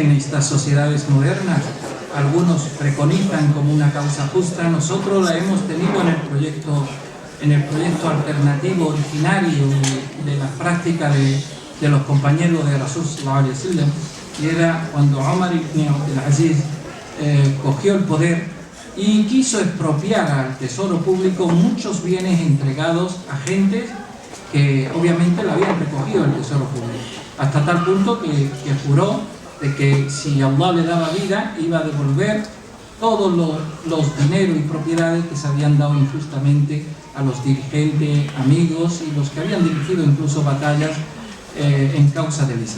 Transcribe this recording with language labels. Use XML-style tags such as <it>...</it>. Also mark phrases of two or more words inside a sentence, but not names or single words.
<es>en estas sociedades modernas algunos preconizan como una causa justa, nosotros la hemos tenido en el proyecto alternativo originario de la práctica de los compañeros de</es> <ar>رسول صلى الله عليه وسلم,</ar> <es>y era cuando Omar ibn Abdul Aziz cogió el poder y quiso expropiar al tesoro público muchos bienes entregados a gentes que obviamente lo habían recogido el tesoro público, hasta tal punto que juró de que si Allah le daba vida iba a devolver todos los dineros y propiedades que se habían dado injustamente a los dirigentes, amigos y los que habían dirigido incluso batallas en causa del Islam.</es>